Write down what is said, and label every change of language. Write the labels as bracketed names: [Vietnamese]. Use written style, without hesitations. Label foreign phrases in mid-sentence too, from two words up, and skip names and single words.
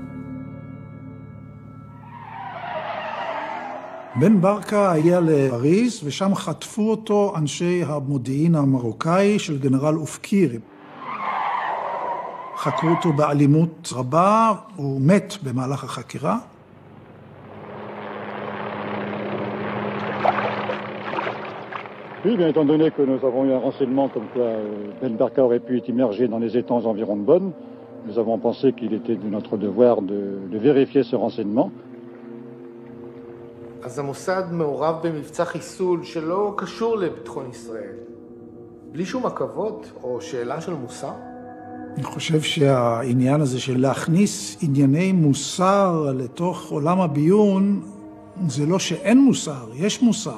[Hebrew] בן ברקה הגיע לפריז, ושם חטפו אותו אנשי המודיעין המרוקאי של גנרל אופקיר. חקרו אותו באלימות רבה, הוא מת במהלך החקירה. [French] Oui, bien étant donné que nous avons eu un renseignement comme quoi Ben Barka aurait pu être immergé dans les étangs environs de Bonn, nous avons pensé qu'il était de notre devoir de vérifier ce renseignement. [Hebrew] אז המוסד מעורב במבצע חיסול שלא קשור לביטחון ישראל. בלי שום עכבות או שאלה של מוסר? אני חושב שהעניין הזה של להכניס ענייני מוסר לתוך עולם הביון, זה לא שאין מוסר, יש מוסר.